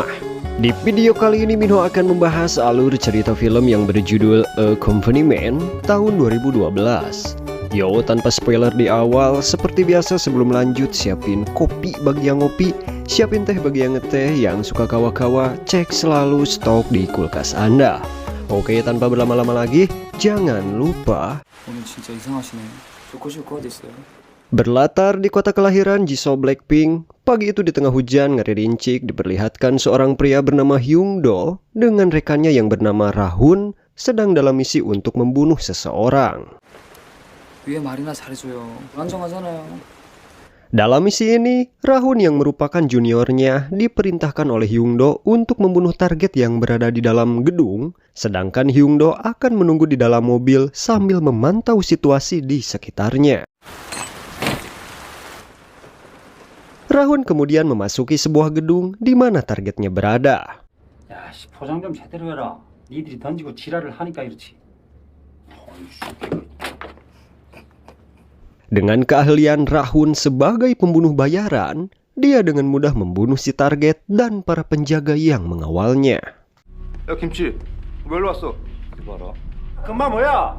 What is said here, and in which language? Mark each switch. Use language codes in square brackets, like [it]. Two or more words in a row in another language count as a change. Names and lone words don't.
[id] Di video kali ini Minho akan membahas alur cerita film yang berjudul A Company Man tahun 2012. Yo, tanpa spoiler di awal, seperti biasa sebelum lanjut siapin kopi bagi yang ngopi, siapin teh bagi yang ngeteh, yang suka kawa-kawa, cek selalu stok di kulkas Anda. Oke, tanpa berlama-lama lagi, jangan lupa [ko] 오늘 진짜 이상하시네. 좋고 됐어요. [id] berlatar di kota kelahiran Jisoo Blackpink. Pagi itu di tengah hujan ngerincik diperlihatkan seorang pria bernama Hyungdo dengan rekannya yang bernama Rahun sedang dalam misi untuk membunuh seseorang. [ko] 위에 말이나 잘해줘요. 불안정하잖아요. [id] Dalam misi ini, Rahun yang merupakan juniornya diperintahkan oleh Hyungdo untuk membunuh target yang berada di dalam gedung, sedangkan Hyungdo akan menunggu di dalam mobil sambil memantau situasi di sekitarnya. Rahun kemudian memasuki sebuah gedung di mana targetnya berada. [ko] 야, 씨, 포장 좀 제대로 해라. 니들이 던지고 지랄을 하니까 이렇지. [id] Dengan keahlian Rahun sebagai pembunuh bayaran, dia dengan mudah membunuh si target dan para penjaga yang mengawalnya. [ko] 야 김치 왜 일로 왔어? 봐라. 금방 뭐야?